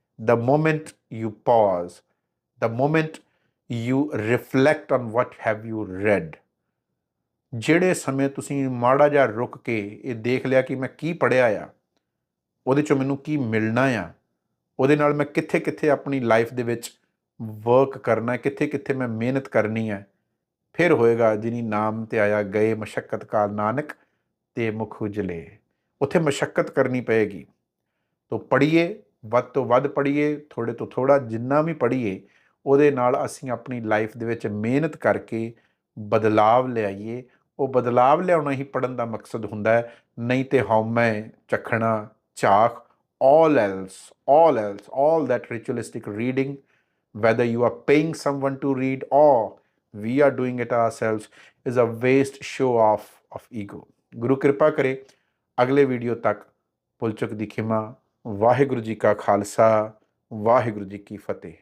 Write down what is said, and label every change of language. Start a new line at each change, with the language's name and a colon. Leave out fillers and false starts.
English: the moment you pause, the moment you reflect on what have you read,
Punjabi: ਜਿਹੜੇ ਸਮੇਂ ਤੁਸੀਂ ਮਾੜਾ ਜਿਹਾ ਰੁਕ ਕੇ ਇਹ ਦੇਖ ਲਿਆ ਕਿ ਮੈਂ ਕੀ ਪੜ੍ਹਿਆ ਆ, ਉਹਦੇ 'ਚੋਂ ਮੈਨੂੰ ਕੀ ਮਿਲਣਾ ਆ, ਉਹਦੇ ਨਾਲ ਮੈਂ ਕਿੱਥੇ ਕਿੱਥੇ ਆਪਣੀ ਲਾਈਫ ਦੇ ਵਿੱਚ ਵਰਕ ਕਰਨਾ, ਕਿੱਥੇ ਕਿੱਥੇ ਮੈਂ ਮਿਹਨਤ ਕਰਨੀ ਹੈ, ਫਿਰ ਹੋਏਗਾ ਜਿਨੀ ਨਾਮ ਤੇ ਆਇਆ ਗਏ ਮਸ਼ੱਕਤ ਕਾਲ ਨਾਨਕ ਤੇ ਮੁਖ ਉਜਲੇ। ਉੱਥੇ ਮਸ਼ੱਕਤ ਕਰਨੀ ਪਏਗੀ। ਤੋ ਪੜ੍ਹੀਏ, ਵੱਧ ਤੋਂ ਵੱਧ ਪੜ੍ਹੀਏ, ਥੋੜ੍ਹੇ ਤੋਂ ਥੋੜ੍ਹਾ, ਜਿੰਨਾ ਵੀ ਪੜ੍ਹੀਏ ਉਹਦੇ ਨਾਲ ਅਸੀਂ ਆਪਣੀ ਲਾਈਫ ਦੇ ਵਿੱਚ ਮਿਹਨਤ ਕਰਕੇ ਬਦਲਾਵ ਲਿਆਈਏ। ਉਹ ਬਦਲਾਵ ਲਿਆਉਣਾ ਹੀ ਪੜ੍ਹਨ ਦਾ ਮਕਸਦ ਹੁੰਦਾ ਹੈ, ਨਹੀਂ ਤੇ ਹਉਮੈ ਚੱਖਣਾ ਝਾਕ,
English: all else, all that ritualistic reading, whether you are paying someone to read or we are doing it ourselves, is a waste show off of ego.
Punjabi: ਗੁਰੂ ਕਿਰਪਾ ਕਰੇ ਅਗਲੇ ਵੀਡੀਓ ਤੱਕ ਭੁੱਲ ਚੁੱਕ ਦੀ ਖਿਮਾ। ਵਾਹਿਗੁਰੂ ਜੀ ਕਾ ਖਾਲਸਾ, ਵਾਹਿਗੁਰੂ ਜੀ ਕੀ ਫਤਿਹ।